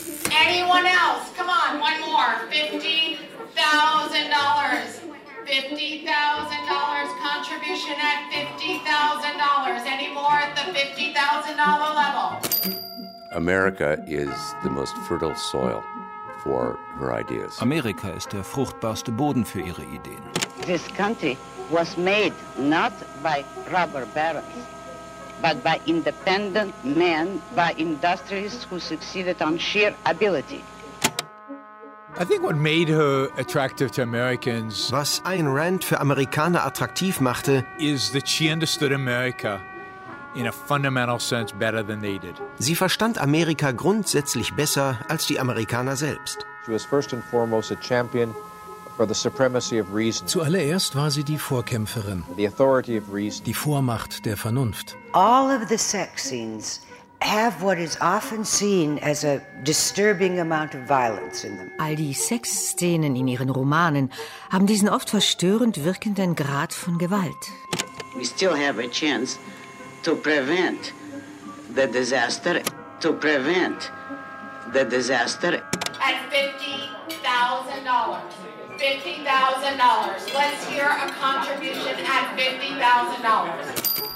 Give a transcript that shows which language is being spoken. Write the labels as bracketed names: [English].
[English] Anyone else? Come on, one more. $50,000. $50,000 contribution at $50,000. Any more at the $50,000 level? America is the most fertile soil for her ideas. [German] Amerika ist der fruchtbarste Boden für ihre Ideen. [English] This country was made not by rubber barons, but by independent men, by industrialists who succeeded on sheer ability. I think what made her attractive to Americans, [German] was Ayn Rand für Amerikaner attraktiv machte, [English] is that she understood America in a fundamental sense better than they did. [German] Sie verstand Amerika grundsätzlich besser als die Amerikaner selbst. [English] She was first and foremost a champion for the supremacy of reason. [German] Zuallererst war sie die Vorkämpferin. [English] The authority of reason. [German] Die Vormacht der Vernunft. [English] All of the sex scenes have what is often seen as a disturbing amount of violence in them. [German] All die Sexszenen in ihren Romanen haben diesen oft verstörend wirkenden Grad von Gewalt. [English] We still have a chance to prevent the disaster. To prevent the disaster. At $50,000. $50,000. Let's hear a contribution at $50,000.